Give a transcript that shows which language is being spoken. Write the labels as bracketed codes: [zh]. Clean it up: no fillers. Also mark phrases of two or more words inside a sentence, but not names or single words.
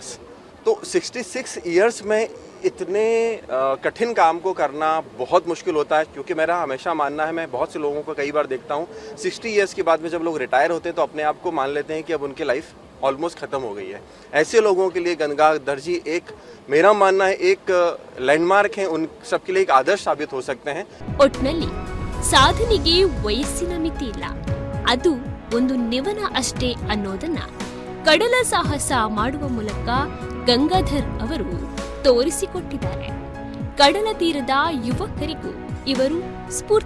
[hi] तो 66 ईयर्स में इतने कठिन काम को करना बहुत मुश्किल होता है, क्योंकि मेरा हमेशा मानना है, मैं बहुत से लोगों को कई बार देखता हूँ 60 ईयर्स के बाद में जब लोग रिटायर होते हैं तो अपने आप को मान लेते हैं कि अब उनकी [en] life almost [hi] ख़त्म हो गई है। ऐसे लोगों के लिए गंगाधर जी एक, मेरा मानना है, एक लैंडमार्क है, उन सबके लिए एक आदर्श साबित हो सकते हैं। [kn] ಒಟ್ನಲ್ಲಿ ಸಾಧನೆಗೆ ವಯಸ್ಸಿನ ಮಿತಿ ಇಲ್ಲ, ಅದು ಒಂದು ನಿವನ ಅಷ್ಟೇ ಅನ್ನೋದನ್ನ ಕಡಲ ಸಾಹಸ ಮಾಡುವ ಮೂಲಕ ಗಂಗಾಧರ್ ಅವರು ತೋರಿಸಿಕೊಟ್ಟಿದ್ದಾರೆ. ಕಡಲ ತೀರದ ಯುವಕರಿಗೂ ಇವರು ಸ್ಫೂರ್ತಿಯಾಗಿದ್ದಾರೆ.